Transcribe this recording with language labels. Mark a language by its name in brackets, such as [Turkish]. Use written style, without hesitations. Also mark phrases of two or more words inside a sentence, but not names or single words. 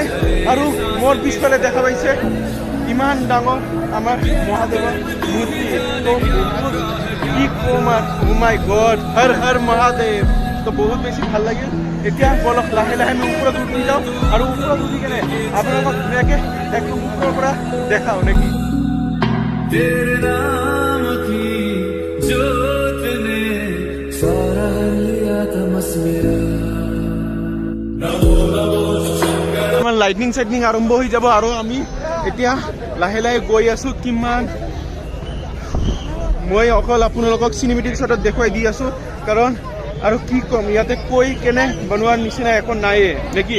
[Assamese] আৰু মোৰ পিছফালে দেখা পাইছে ইমান ডাঙৰ আমাৰ মহাদেৱৰ মূৰ্তি। তো বহুত কি ক'ম আৰু [English] my god, [Assamese] হৰ হৰ মহাদেৱ। তো বহুত বেছি ভাল লাগিল। এতিয়া বলক লাহে লাহে আমি ওপৰত উঠি যাওঁ। আৰু ওপৰত উঠি কেনে আপোনালোকক ধুনীয়াকৈ একদম ওপৰৰ পৰা দেখাওঁ নেকি। [Hindi] तेरे नाम की जोत ने सारा लिया तमस मेरा। [Assamese] আমাৰ লাইটনিং চাইটনিং আৰম্ভ হৈ যাব। আৰু আমি এতিয়া লাহে লাহে গৈ আছোঁ। কিমান মই অকল আপোনালোকক [English] cinematic shot [Assamese] দেখুৱাই দি আছোঁ, কাৰণ আৰু কি ক'ম, ইয়াতে কৈ কেনে বনোৱাৰ নিচিনা একো নাইয়ে নেকি।